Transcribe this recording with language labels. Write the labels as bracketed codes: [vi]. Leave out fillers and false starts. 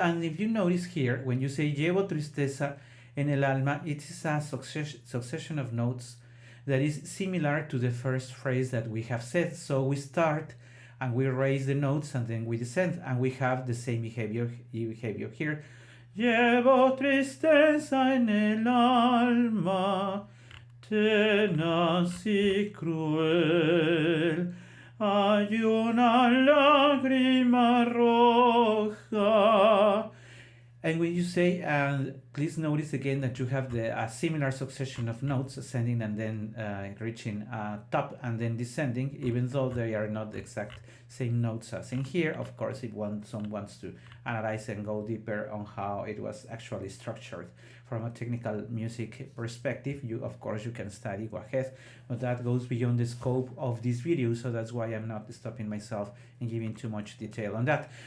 [en] And if you notice here, when you say [es] llevo tristeza en el alma, [en] it is a succession of notes that is similar to the first phrase that we have said. So we start and we raise the notes and then we descend, and we have the same behavior here. [es] Llevo tristeza en el alma, tenaz y cruel, hay una lágrima roja. [en] And when you say, and please notice again that you have a similar succession of notes, ascending and then reaching top and then descending, even though they are not the exact same notes as in here. Of course, if someone wants to analyze and go deeper on how it was actually structured from a technical music perspective, of course you can study, go ahead, but that goes beyond the scope of this video, so that's why I'm not stopping myself and giving too much detail on that.